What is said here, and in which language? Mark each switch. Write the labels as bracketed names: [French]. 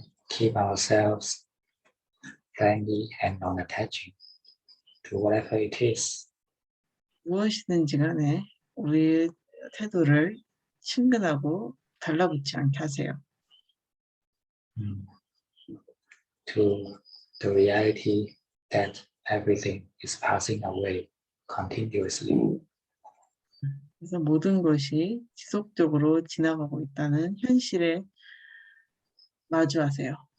[English] Keep ourselves friendly and non-attaching to whatever it is. [Korean] 무엇이든지 간에 우리의 태도를 친근하고 달라붙지 않게 하세요. [English] To the reality that everything is passing away continuously. [Korean] 그래서 모든 것이 지속적으로 지나가고 있다는 현실에 마주하세요.